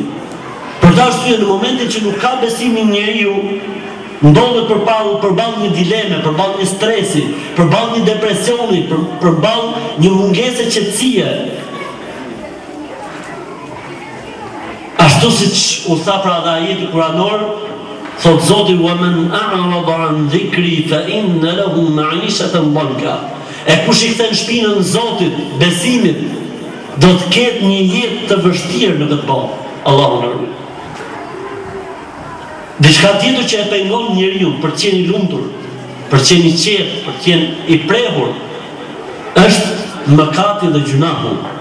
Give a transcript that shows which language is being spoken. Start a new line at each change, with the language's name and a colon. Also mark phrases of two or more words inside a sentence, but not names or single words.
Albanian: Për këtë arsye, në momentin që nuk ka besimi njeriu, ndodhet përballë një dileme, përballë një stresi, përballë një depresioni, përballë një mungese qetësie. Ashtu siç u tha pra dhe ajeti kuranor, thot Zoti:
Arabic: "ومن أعرض عن ذكري فإن له معيشة ضنكا."
Albanian: E kush i kthen shpinën Zotit, besimit, do të ketë një jetë të vështirë në këtë botë. Allahu na ruaj. Diçka tjetër që e pengon njeriu për të qenë i lumtur, për të qenë i qetë, për të qenë i prehur, është mëkati dhe gjunahu.